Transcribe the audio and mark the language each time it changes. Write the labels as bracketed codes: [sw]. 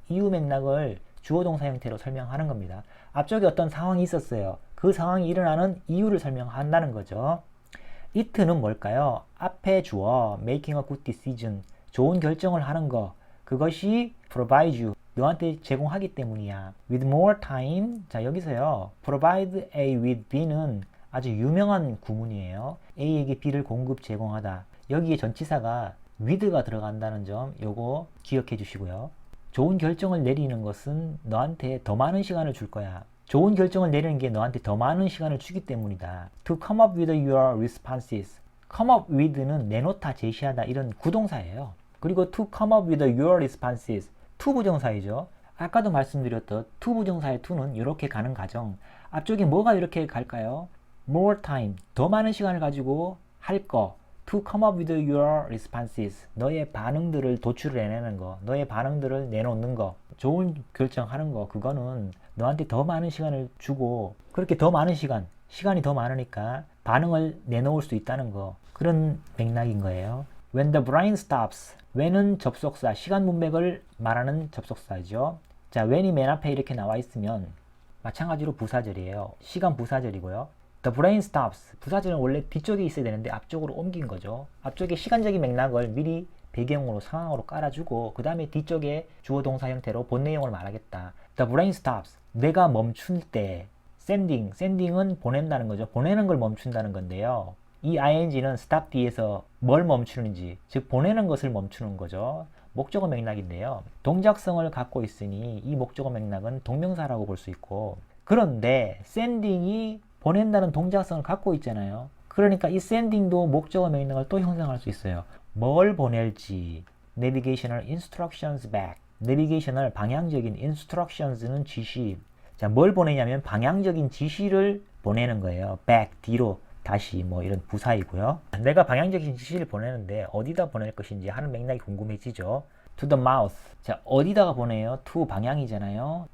[ko] 이유 맥락을 주어 동사 형태로 설명하는 겁니다. 앞쪽에 어떤 상황이 있었어요. 그 상황이 일어나는 이유를 설명한다는 거죠. it는 뭘까요? 앞에 주어 making a good decision, 좋은 결정을 하는 거, 그것이 [en] provide you, [ko] 너한테 제공하기 때문이야. [en] with more time, [ko] 자 여기서요 [en] provide A with B [ko] 는 아주 유명한 구문이에요. A에게 B를 공급 제공하다. 여기에 전치사가 with가 들어간다는 점 요거 기억해 주시고요. 좋은 결정을 내리는 것은 너한테 더 많은 시간을 줄 거야. 좋은 결정을 내리는 게 너한테 더 많은 시간을 주기 때문이다. [en] To come up with your responses. [ko] come up with는 내놓다, 제시하다 이런 구동사예요. 그리고 [en] to come up with your responses. [ko] to 부정사이죠. 아까도 말씀드렸던 to 부정사의 to는 이렇게 가는 과정. 앞쪽에 뭐가 이렇게 갈까요? [en] more time. [ko] 더 많은 시간을 가지고 할 거. [en] to come up with your responses. [ko] 너의 반응들을 도출해내는 거. 너의 반응들을 내놓는 거. 좋은 결정하는 거. 그거는 너한테 더 많은 시간을 주고 그렇게 더 많은 시간이 더 많으니까 반응을 내놓을 수 있다는 거. 그런 맥락인 거예요. [en] When the brain stops. [ko] when은 접속사, 시간 문맥을 말하는 접속사죠. 자, when이 맨 앞에 이렇게 나와 있으면 마찬가지로 부사절이에요. 시간 부사절이고요. [en] The brain stops. [ko] 부사절은 원래 뒤쪽에 있어야 되는데 앞쪽으로 옮긴 거죠. 앞쪽에 시간적인 맥락을 미리 배경으로 상황으로 깔아주고 그 다음에 뒤쪽에 주어 동사 형태로 본 내용을 말하겠다. [en] The brain stops. [ko] 뇌가 멈출 때 sending은 보낸다는 거죠. 보내는 걸 멈춘다는 건데요. 이 ing는 stop 뒤에서 뭘 멈추는지, 즉 보내는 것을 멈추는 거죠. 목적어 맥락인데요. 동작성을 갖고 있으니 이 목적어 맥락은 동명사라고 볼 수 있고, 그런데 sending이 보낸다는 동작성을 갖고 있잖아요. 그러니까 이 sending도 목적어 맥락을 또 형성할 수 있어요. 뭘 보낼지, [en] navigational instructions back. [ko] navigational 방향적인, instructions는 지시. 자, 뭘 보내냐면 방향적인 지시를 보내는 거예요. back, 뒤로. 다시 뭐 이런 부사이고요. 내가 방향적인 지시를 보내는데 어디다 보낼 것인지 하는 맥락이 궁금해지죠. [en] To the mouth. [ko] 자, 어디다가 보내요? to 방향이잖아요.